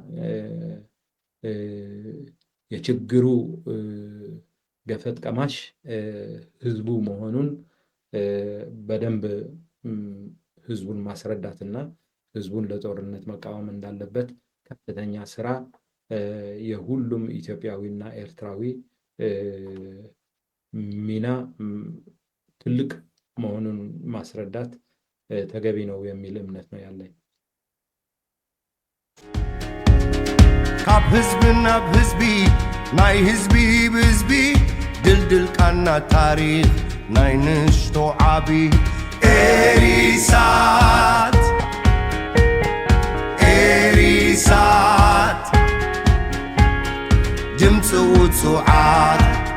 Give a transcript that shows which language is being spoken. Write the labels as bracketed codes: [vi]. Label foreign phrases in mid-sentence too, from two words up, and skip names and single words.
[am] የችግሩ ገፈት ቀማሽ ህዝቡ መሆኑን በደንብ ህዝቡን ማስረዳትና ህዝቡን ለጦርነት መቃወም እንዳለበት ከፍተኛ ስራ የሁሉም ኢትዮጵያዊና ኤርትራዊ ሚና ትልቅ መሆኑን ማስረዳት ተገቢ ነው የሚል እምነት ነው ያለኝ። [ti] ካብ ህዝቢ ናብ ህዝቢ ናይ ህዝቢ ብህዝቢ ድልድል ቃና ታሪኽ ናይ ንሽቶ ዓቢ ኤሪሳት ኤሪሳት ድምፂ ውፅዓት